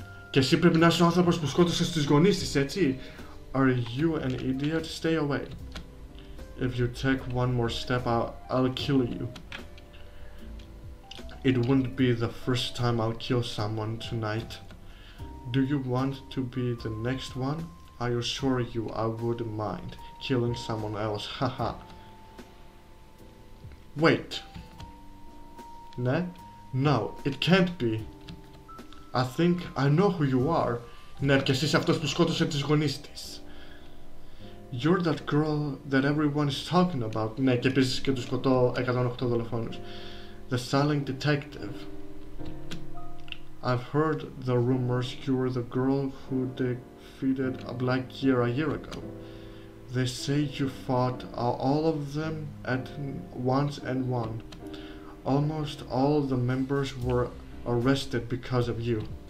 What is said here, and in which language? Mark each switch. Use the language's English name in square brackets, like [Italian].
[Greek] Και εσύ πρέπει να είσαι ο άνθρωπος που σκότωσε τις γονείς της, έτσι? [English] Are you an idiot? Stay away. If you take one more step, I'll kill you. It wouldn't be the first time I'll kill someone tonight. Do you want to be the next one? I assure you I wouldn't mind killing someone else. Haha. Wait. Ne? No, it can't be. I think I know who you are. [Greek] Ναι, και εσύ είσαι αυτός που σκότωσε τις γονείς της. [English] You're that girl that everyone is talking about. [Greek] Ναι, και επίσης και τους 108 δολοφόνους. [English] The silent detective. I've heard the rumors you were the girl who defeated a black gear a year ago. They say you fought all of them at once and won. Almost all the members were arrested because of you.